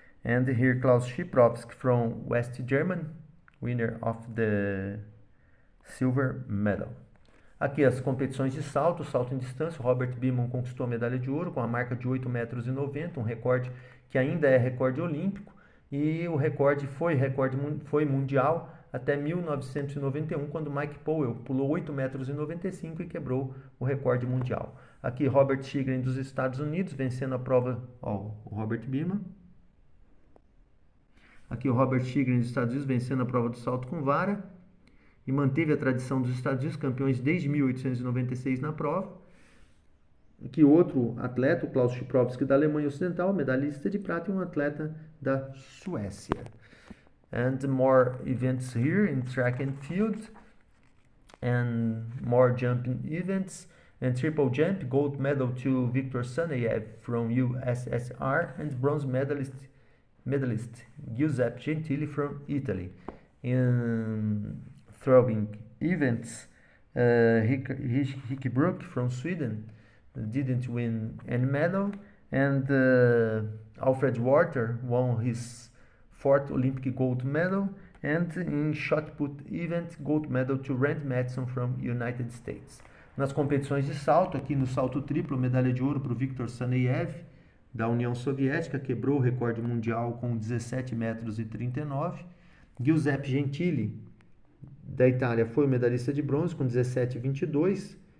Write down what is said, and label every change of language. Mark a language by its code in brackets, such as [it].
[en] And here Klaus Schiprovsky from West Germany, winner of the silver medal. [pt] Aqui as competições de salto, salto em distância. Robert Beamon conquistou a medalha de ouro com a marca de 8,90 metros, um recorde que ainda é recorde olímpico, e o recorde foi mundial até 1991, quando Mike Powell pulou 8,95 metros e quebrou o recorde mundial. Aqui Robert Chigrin dos Estados Unidos vencendo a prova, o Robert Beamon. Aqui o Robert Chigrin dos Estados Unidos vencendo a prova do salto com vara e manteve a tradição dos Estados Unidos campeões desde 1896 na prova. Aqui outro atleta, o Klaus Schiprovsky da Alemanha Ocidental, medalhista de prata, e um atleta da Suécia. [en] And more events here in track and field, and more jumping events. And triple jump, gold medal to Viktor Saneyev from USSR, and bronze medalist Giuseppe Gentili from Italy. In throwing events, Ricky Brook from Sweden didn't win any medal, and Alfred Warter won his 4th Olympic gold medal, and in shot put event, gold medal to Rand Madsen from United States. [pt] Nas competições de salto, aqui no salto triplo, medalha de ouro para o Viktor Saneyev, da União Soviética, quebrou o recorde mundial com 17,39 metros. Giuseppe Gentili, da Itália, foi o medalhista de bronze com 17,22.